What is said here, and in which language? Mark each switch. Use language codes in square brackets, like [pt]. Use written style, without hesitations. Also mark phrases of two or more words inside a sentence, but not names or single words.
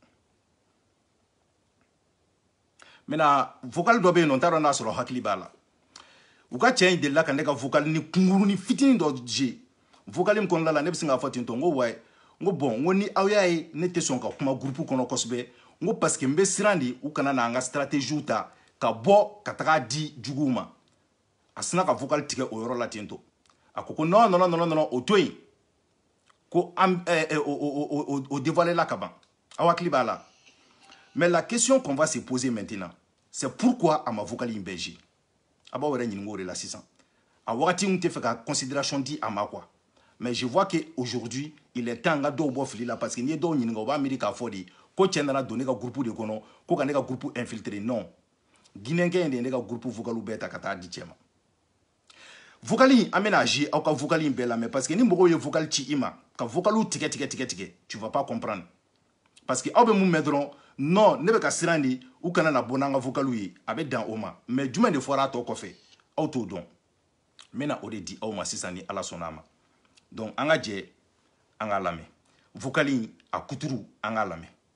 [bm] maintenant vocal dɔ bɛ yen nɔ n t'a dɔn n'a sɔrɔ hakili b'a la u ka cɛ in delila ka ne ka vocal ni kunkurunin fitinin dɔ je vocal min kɔnɔna la ne bɛ se k'a fɔ ten tɔ n ko wayi n ko bon n ko ni aw y'a ye ne tɛ sɔn ka kuma groupe kɔnɔ kosɛbɛ n ko [fr] parce que [bm] n bɛ siran de u kana n'an ka stratégie ta ka bɔ ka taga di juguw ma a sina ka vocal tigɛ o yɔrɔ la ten tɔ a ko [fr] non non non non [bm] o to yen ko o dévoiler la ka ban aw hakili b'a la [fr] mais la question qu'on va se poser maintenant c'est pourquoi [bm] à ma vocal in bɛɛ a b'aw yɛrɛ ɲininka o de la sisan a wagati n tɛ fɛ ka considération di a ma quoi [fr] mais je vois que aujourd'hui il est temps [bm] n ka dɔw bɔ fili la [fr] parce que [bm] n'i ye dɔw ɲininka o b'a miiri k'a fɔ de ko cɛ nana don ne ka groupe de kɔnɔ ko ka ne ka groupe infiltrer non guinéenkɛ in de ye ne ka groupe vocalu bɛɛ ta ka taa di cɛ ma vocal in an bɛna jouer aw ka vocal in bɛɛ la [fr] mais parce que [bm] ni mɔgɔw ye vocal ci i ma ka vocalu tigɛ [fr] tu vas pas comprendre parce que [bm] aw bɛ mun mɛn dɔrɔn non ne bɛ ka siran de u kana na bɔ n'an ka vocalu ye a bɛ dan o ma mais jumɛn de fɔra a tɔ kɔfɛ aw t'o dɔn n bɛna o de di aw ma sisan ni ala sɔnna a ma donc an ka jɛ an k'a lamɛn vocal in a kuturu an k'a lamɛn.